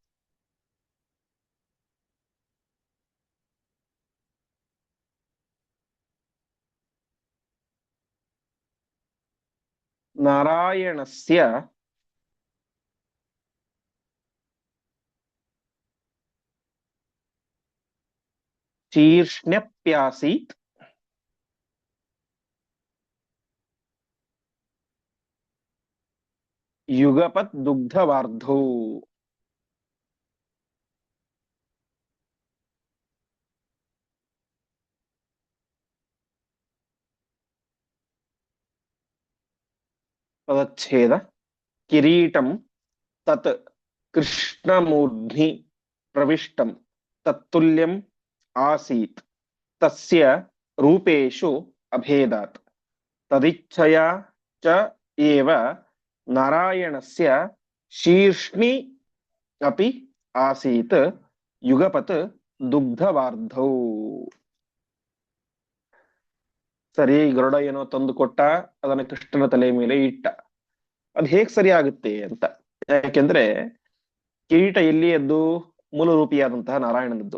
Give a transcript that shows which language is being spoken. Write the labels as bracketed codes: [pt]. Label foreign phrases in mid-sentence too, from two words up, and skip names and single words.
[sa] ನಾರಾಯಣಸ್ಯ ಶೀರ್ಷ್ಣ್ಯಪ್ಯಾಸೀತ್ ಯುಗಪತ್ ದುಗ್ಧವಾರ್ಧೌ. ಪದಚ್ಛೇದ. ಕಿರೀಟಂ ತತ್ ಕೃಷ್ಣಮೂರ್ಧ್ನಿ ಪ್ರವಿಷ್ಟಂ ತತ್ತುಲ್ಯಂ ಆಸೀತ್ ತಸ್ಯ ರೂಪೇಶು ಅಭೇದಾತ್ ತದಿಚ್ಛಯಾ ಚ ಏವ ನಾರಾಯಣಸ್ಯ ಶೀರ್ಷ್ಣಿ ಅಪಿ ಆಸೀತ್ ಯುಗಪತ್ ದುಗ್ಧವಾರ್ಧೌ. [kn] ಸರಿ, ಗರುಡ ಏನೋ ತಂದು ಕೊಟ್ಟ, ಅದನ್ನ ಕೃಷ್ಣನ ತಲೆ ಮೇಲೆ ಇಟ್ಟ. ಅದ್ ಹೇಗ್ ಸರಿ ಆಗುತ್ತೆ ಅಂತ. ಯಾಕೆಂದ್ರೆ ಕಿರೀಟ ಎಲ್ಲಿಯದ್ದು, ಮೂಲ ರೂಪಿಯಾದಂತಹ ನಾರಾಯಣನದ್ದು.